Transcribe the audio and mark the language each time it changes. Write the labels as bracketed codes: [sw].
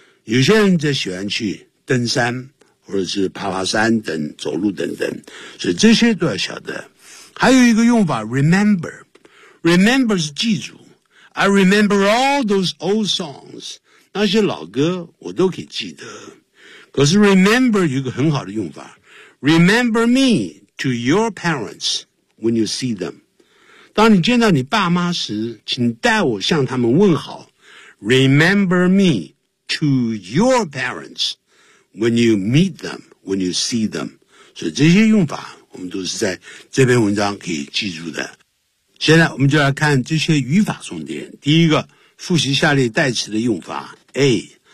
[zh] 有些人则喜欢去登山或者是爬山等走路等等。所以这些都要晓得。还有一个用法 remember. [en] Remember [zh] 是记住。 [en] I remember all those old songs. [zh] 那些老歌我都可以记得。可是 remember 有一个很好的用法。 [en] Remember me to your parents when you see them. [zh] 当你见到你爸妈时请代我向他们问好。 [en] Remember me to your parents when you meet them, when you see them. [zh] 所以这些用法我们都是在这篇文章可以记住的。现在我们就来看这些语法重点。第一个，复习下列代词的用法 A.